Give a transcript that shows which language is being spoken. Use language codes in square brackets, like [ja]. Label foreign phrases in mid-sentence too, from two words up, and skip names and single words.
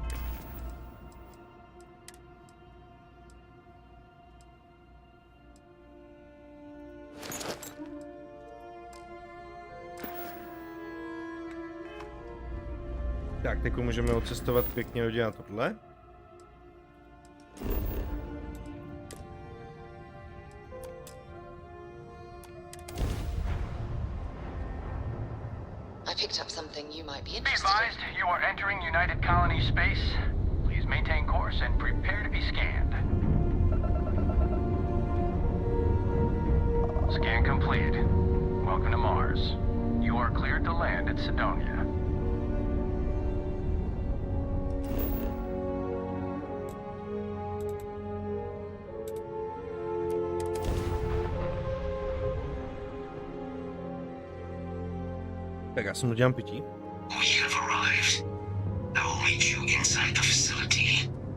[cs] Tak, teď můžeme odcestovat pěkně, udělat tohle. [en] I picked up something you might be Be interested advised, you are entering United Colony space. Please maintain course and prepare to be scanned. Scan complete. Welcome to Mars. You are cleared to land at Sidonia. [cs] Tak já jsem udělám pití. [en] We have arrived. I will meet you inside the facility.